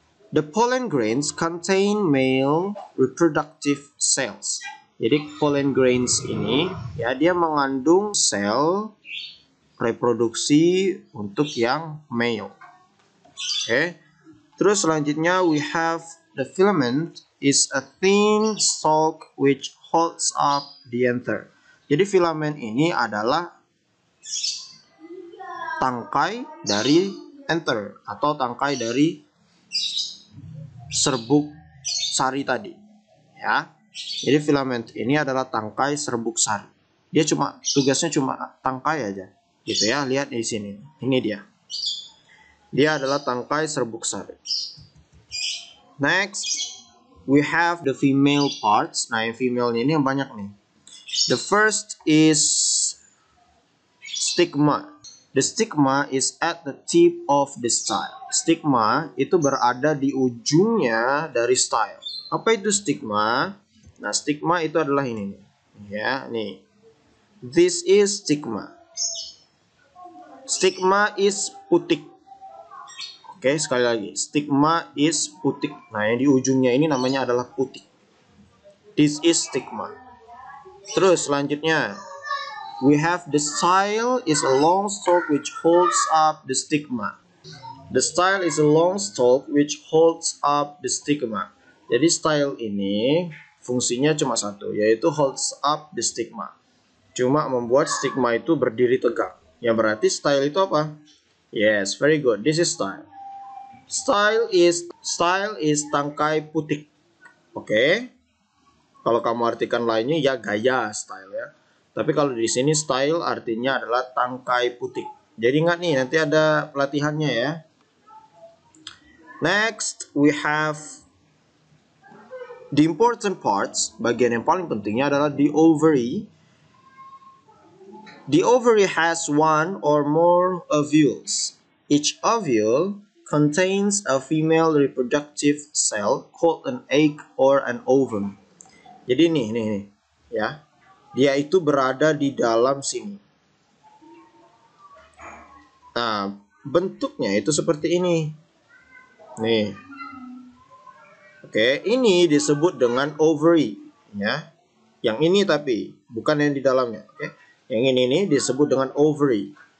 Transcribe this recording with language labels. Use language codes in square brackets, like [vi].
[en] The pollen grains contain male reproductive cells. [id] Jadi pollen grains ini ya dia mengandung sel reproduksi untuk yang male. Oke. Terus selanjutnya [en] we have the filament is a thin stalk which holds up the anther. [id] Jadi filamen ini adalah tangkai dari anther atau tangkai dari serbuk sari tadi. Ya. Jadi filament ini adalah tangkai serbuk sari. Tugasnya cuma tangkai aja. Gitu ya, lihat di sini. Ini dia. Dia adalah tangkai serbuk sari. [en] Next, we have the female parts. [id] Nah, yang female ini yang banyak nih. [en] The first is stigma. The stigma is at the tip of the style. [id] Stigma itu berada di ujungnya dari style. Apa itu stigma? Nah, stigma itu adalah ini nih. Ya, nih. [en] This is stigma. Stigma is [id] putik. Oke, sekali lagi. [en] Stigma is putik. [id] Nah, yang di ujungnya ini namanya adalah putik. [en] This is stigma. [id] Terus selanjutnya, [en] we have the style is a long stalk which holds up the stigma. The style is a long stalk which holds up the stigma. [id] Jadi style ini fungsinya cuma satu, yaitu [en] holds up the stigma. [id] Cuma membuat stigma itu berdiri tegak. Yang berarti style itu apa? [en] Yes, very good. This is style. Style is [id] tangkai putik. Oke. Kalau kamu artikan lainnya ya gaya style ya. Tapi kalau di sini style artinya adalah tangkai putik. Jadi ingat nih, nanti ada pelatihannya ya. [en] Next, we have the important parts. [id] Bagian yang paling pentingnya adalah the ovary. [en] The ovary has one or more ovules. Each ovule contains a female reproductive cell called an egg or an ovum. [id] Jadi nih, ya. Dia itu berada di dalam sini. Nah, bentuknya itu seperti ini. Nih. Oke, ini disebut dengan ovary, ya. Yang ini tapi bukan yang di dalamnya, oke. Yang ini disebut dengan ovary.